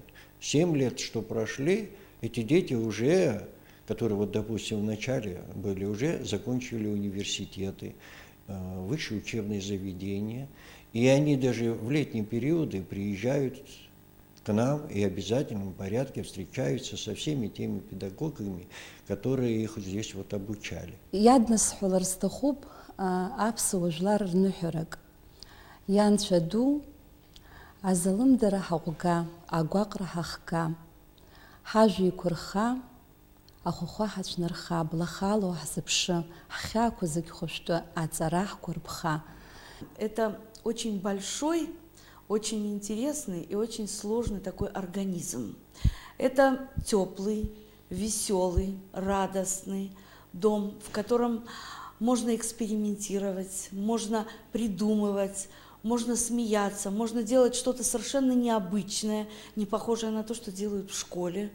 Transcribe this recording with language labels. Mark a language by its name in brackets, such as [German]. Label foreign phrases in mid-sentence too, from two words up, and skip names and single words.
[Russian] 7 лет, что прошли, эти дети уже, которые, вот, допустим, в начале были, уже закончили университеты, высшие учебные заведения, и они даже в летние периоды приезжают к нам и в обязательном порядке встречаются со всеми теми педагогами, которые их здесь вот обучали. [Abkhazian] Азалымдара ҳаҟәга, агәаҟра ҳахга, ҳажәа еиқәырха, ахәахәа ҳацәнарха, блахало ҳзыԥшы, ҳхьаақәа зегь хәышәтәы, аҵара ҳгәарԥха. [Russian] Это очень большой, очень интересный и очень сложный такой организм. Это теплый, веселый, радостный дом, в котором можно экспериментировать, можно придумывать, можно смеяться, можно делать что-то совершенно необычное, не похожее на то, что делают в школе.